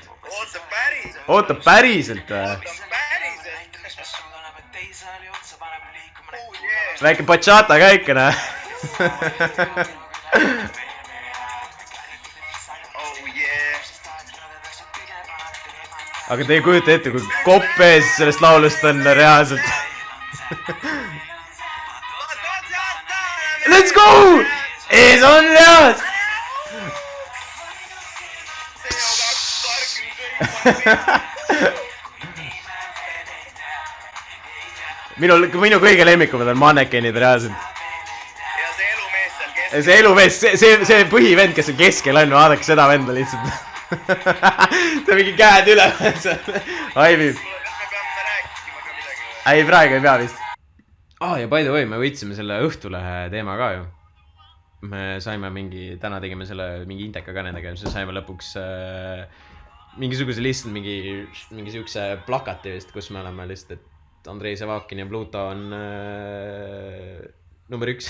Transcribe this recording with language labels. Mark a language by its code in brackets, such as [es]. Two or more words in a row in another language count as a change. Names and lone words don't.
[et] Ootab päriselt või? Väike bachata käik, näe. Aga te ei kujuta ette, kui kopp ees sellest laulust on reaalselt. [en] Let's go! [et] Ees on reaalselt! Minu kõige lemmikumad on mannekenid reaalselt. Ja see elumees seal keskel. See elumees, see põhivend, kes on keskel on, vaadake seda venda lihtsalt. Ta mingi käed üle. Aivi. Kas me peame rääkima ka midagi? Ei, praegu ei pea vist. Ja [en] by the way, [et] me võitsime selle Õhtulehe teema ka ju. Me saime täna tegime selle mingi inteka ka nendega, me saime lõpuks mingisuguse lihtsalt mingi siukse plakati vist, kus me oleme lihtsalt, et Andrei Sevakin ja Pluto on number 1.